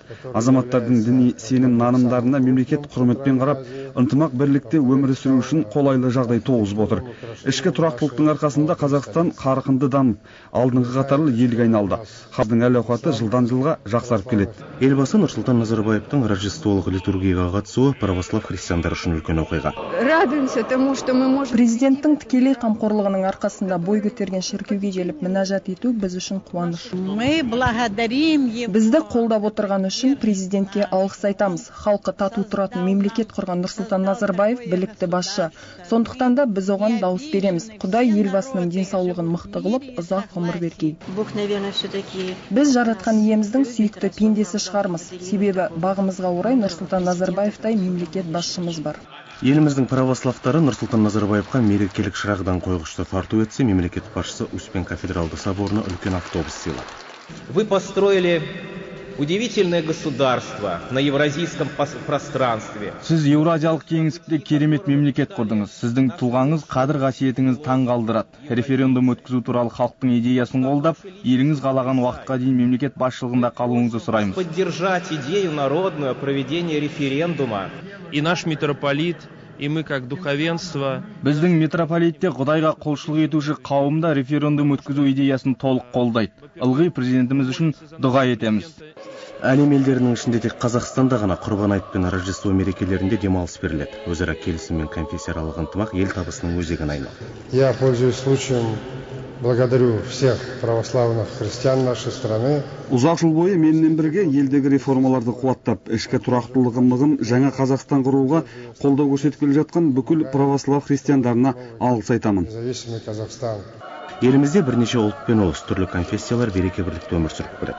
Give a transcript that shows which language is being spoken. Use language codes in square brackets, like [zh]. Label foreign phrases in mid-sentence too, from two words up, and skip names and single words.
[kk] Азаматтардың діни сенім нанымдарына мемлекет құрметпен қарап, ынтымақ бірлікте өмір сүру үшін қолайлы жағдай туғызып отыр. Ішкі тұрақтылықтың арқасында Қазақстан қарқынды дамып, алдыңғы қатарлы елге айналды. Халықтың әл-ауқаты жылдан жылға жақсарып келеді. Елбасы Нұрсұлтан Назарбаевтың Рождестволық литургияға қатысуы православ христиандар үшін үлкен оқиға. [ru] Радуемся тому, что мы можем. [kk] Президенттің тікелей қамқорлығының арқасында бой көтерген шіркеуге келіп мінәжат ету біз үшін қуаныш. [ru] Мы благодарим его. [kk] Бізді қолдап отырған үшін президентке алғыс айтамыз. Халқы тату тұратын мемлекет құрған Нұрсұлтан Назарбаев білікті басшы. Сондықтан да біз оған дауыс береміз. Құдай елбасының денсаулығын мықты қылып, ұзақ ғұмыр берген. Біз жаратқан иеміздің сүйікті пендесі шығармыз. Себебі бағымызға орай Нұрсұлтан Назарбаевтай мемлекет басшымыз бар. Еліміздің православтары Нұрсұлтан Назарбаевқа мерекелік шырағдан қойғышты тарту етсе, мемлекет басшысы Успен кафедралды соборына үлкен автобус сыйлады. [ru] Вы построили удивительное государство на евразийском пространстве. [kk] Сіз Еуразиялық кеңістікте керемет мемлекет құрдыңыз. Сіздің тұлғаңыз, қадір-қасиетіңіз таң қалдырады. Референдум өткізу туралы халықтың идеясын қолдап, еліңіз қалаған уақытқа дейін мемлекет басшылығында қалуыңызды сұраймыз. [ru] Поддержать идею народную проведения референдума. И наш митрополит, и мы как духовенство. [kk] Біздің митрополитте Құдайға құлшылық етуші қауымда референдум өткізу идеясын толық қолдайды. Ылғи президентіміз үшін дұға етеміз. Әлем елдерінің ішінде тек Қазақстанда ғана Құрбан айт пен Рождество мерекелерінде демалыс беріледі. Өзара келісім мен конфессияаралық ынтымақ ел табысының өзегіне айналды. [ru] Я, пользуясь случаем, благодарю всех православных христиан нашей страны. [kk] Ұзақ жыл бойы менімен бірге елдегі реформаларды қуаттап, ішкі тұрақтылығын жаңа Қазақстан құруға қолдау көрсетіп келе жатқан бүкіл православ христиандарына алғыс айтамын. [ru] Независимый Казахстан. [kk] Елімізде бірнеше ұлт пен ұлыс түрлі конфессиялар береке бірлікте өмір сүріп келеді.